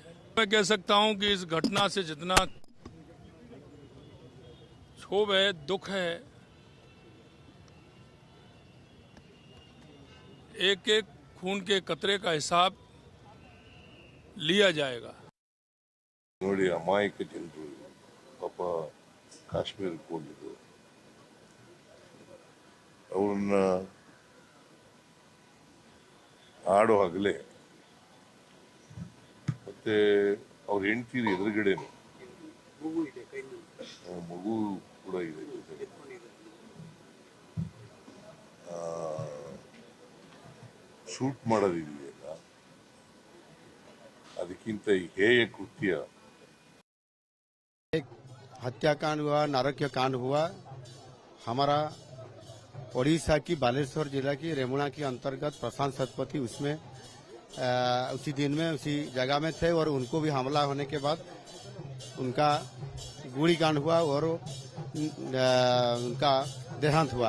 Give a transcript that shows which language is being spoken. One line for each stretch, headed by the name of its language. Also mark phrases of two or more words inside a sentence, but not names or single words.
Hindi: मैं कह सकता हूं कि इस घटना से जितना क्षोभ है, दुख है, एक एक खून के कतरे का हिसाब लिया जाएगा।
Kannada: ನೋಡಿ ಅಮಾಯಕ ಜನರು ಪಾಪ ಕಾಶ್ಮೀರಕ್ಕೆ ಹೋಗಿದ್ರು, ಅವ್ರನ್ನ ಆಡೋ ಹಗಲೇ ಮತ್ತೆ ಅವ್ರ ಹೆಂಡತಿ ಎದುರುಗಡೆ ಮಗು ಕೂಡ ಇದೆ, ಶೂಟ್ ಮಾಡೋದಿದೆಯಲ್ಲ, ಅದಕ್ಕಿಂತ ಹೇಯ ಕೃತ್ಯ।
Hindi: एक हत्याकांड हुआ, नरक कांड हुआ। हमारा ओडिशा की बालेश्वर जिला की रेमुणा के अंतर्गत प्रशांत सतपथी उसमें उसी दिन में उसी जगह में थे और उनको भी हमला होने के बाद उनका गोली कांड हुआ और उनका देहांत हुआ।